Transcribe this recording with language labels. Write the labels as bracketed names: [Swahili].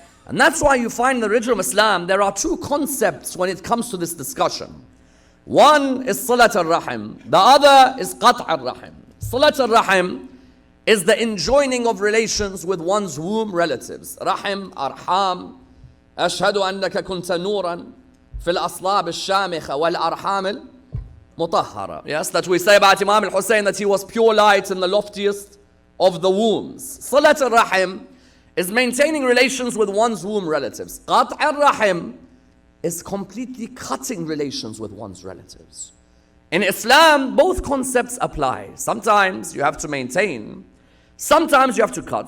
[English] And that's why you find in the religion of Islam, there are two concepts when it comes to this discussion. One is Salat al-Rahim. The other is Qat' al-Rahim. Salat al-Rahim is the enjoining of relations with one's womb relatives. Rahim, Arham. [Arabic] أشهد أنك كنت نورا في الأصلاب الشامخة والأرحام المطهرة. [English] Yes, that we say about Imam al-Hussein, that he was pure light in the loftiest of the wombs. Salat al-Rahim is maintaining relations with one's womb relatives. Qat' al-Rahim is completely cutting relations with one's relatives. In Islam, both concepts apply. Sometimes you have to maintain, sometimes you have to cut.